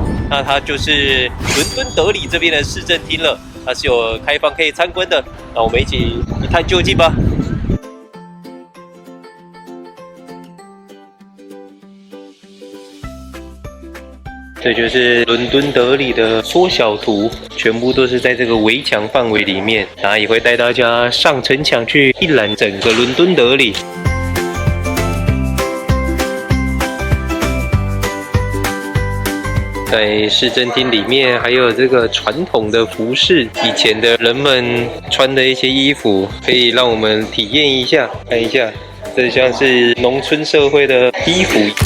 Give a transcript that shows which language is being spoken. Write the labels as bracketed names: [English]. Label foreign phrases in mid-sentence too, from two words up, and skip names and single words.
[Chinese] 那它就是倫敦德里這邊的市政廳了，它是有開放可以參觀的。那我們一起一探究竟吧。這就是倫敦德里的縮小圖，全部都是在這個圍牆範圍裡面，然後也會帶大家上城牆去一覽整個倫敦德里。在市政廳裡面，還有這個傳統的服飾，以前的人們穿的一些衣服，可以讓我們體驗一下，看一下，這像是農村社會的衣服。